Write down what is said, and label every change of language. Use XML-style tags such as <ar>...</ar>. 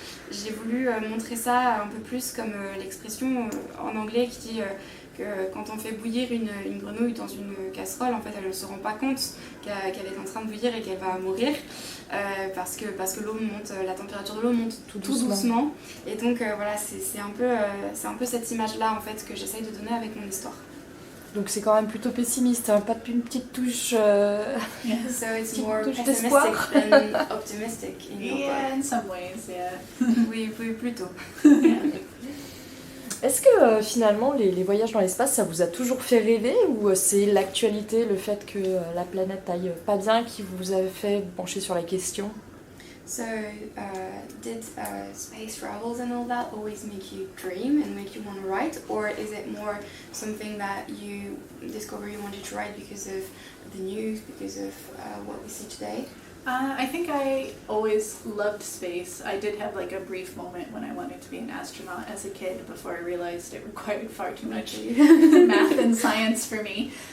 <fr>j'ai voulu montrer ça un peu plus comme l'expression en anglais qui dit que quand on fait bouillir une grenouille dans une casserole, en fait elle ne se rend pas compte qu'elle est en train de bouillir et qu'elle va mourir, parce que l'eau monte, la température de l'eau monte tout doucement. Et donc voilà, c'est un peu cette image-là en fait que j'essaye de donner avec mon histoire. Donc c'est quand même plutôt pessimiste, hein, pas une petite touche.</fr> <en>So it's more pessimistic than optimistic in your Yeah, book. in some ways, yeah.</en> <fr>Oui, plutôt. Est-ce que finalement les voyages dans l'espace, ça vous a toujours fait rêver, ou c'est l'actualité, le fait que la planète aille pas bien qui vous a fait pencher sur la question?</fr> <en>So, did space travels and all that always make you dream and make you want to write, or is it more something that you discover you wanted to write because of the news, because of what we see today? I think I always loved space. I did have like a brief moment when I wanted to be an astronaut as a kid before I realized it required far too much math and science for me.</en>